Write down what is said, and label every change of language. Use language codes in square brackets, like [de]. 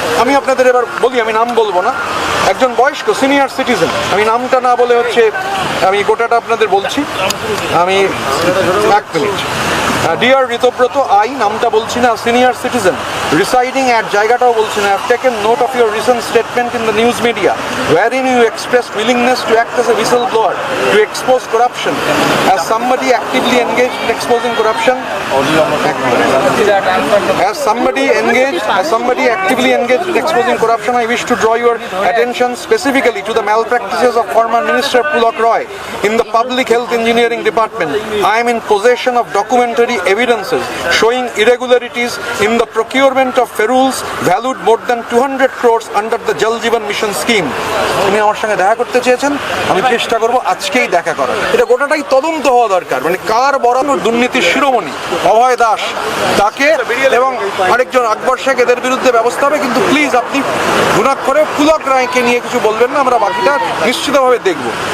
[bn] আমি আপনাদের এবার বলি, আমি নাম বলবো না, একজন বয়স্ক সিনিয়র সিটিজেন, আমি নামটা না বলে হচ্ছে আমি গোটাটা আপনাদের বলছি। আমি এক মিনিট, [en] dear Ritabrata আই, [bn] নামটা বলছি না, [en] senior citizen residing at, [bn] জায়গাটাও বলছি না। [en] I've taken note of your recent statement in the news media wherein you expressed willingness to act as a whistleblower to expose corruption. As somebody actively engaged in exposing corruption, as somebody actively engaged in exposing corruption, I wish to draw your attention specifically to the malpractices of former Minister Pulak Roy in the Public Health Engineering Department. I am in possession of documentary documentary evidences showing irregularities in the procurement of ferules valued more than 200 crores under the Jal Jeevan Mission scheme. [bn] উনি আমার সঙ্গে দেখা করতে চেয়েছেন, আমি চেষ্টা করব আজকেই দেখা করার। এটা গোটাটাই তদন্ত হওয়া দরকার, মানে কার বরাবর দুর্নীতির শিরোমণি অভয় দাস তাকে এবং আরেকজন আকবর শেখ এদের বিরুদ্ধে ব্যবস্থা হবে, কিন্তু প্লিজ আপনি গুণাক করে পুলক রায়কে নিয়ে কিছু বলবেন না, আমরা বাকিটা নিশ্চিতভাবে দেখব।